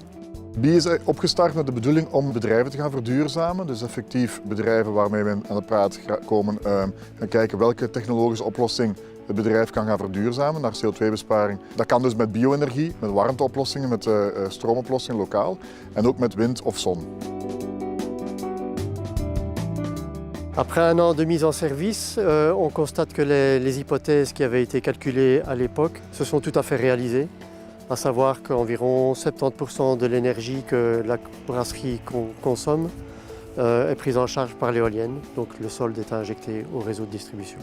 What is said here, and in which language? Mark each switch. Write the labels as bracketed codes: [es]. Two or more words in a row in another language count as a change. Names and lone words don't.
[nl] BE is opgestart met de bedoeling om bedrijven te gaan verduurzamen. Dus effectief bedrijven waarmee we aan de praat komen gaan kijken welke technologische oplossing het bedrijf kan gaan verduurzamen naar CO2-besparing. Dat kan dus met bio-energie, met warmteoplossingen, met stroomoplossingen lokaal en ook met wind of zon. [fr] Après un an de mise en service, on constate que les hypothèses qui avaient été calculées à l'époque se sont tout à fait réalisées, à savoir qu'environ 70% de l'énergie que la brasserie consomme est prise en charge par l'éolienne, donc le solde est injecté au réseau de distribution.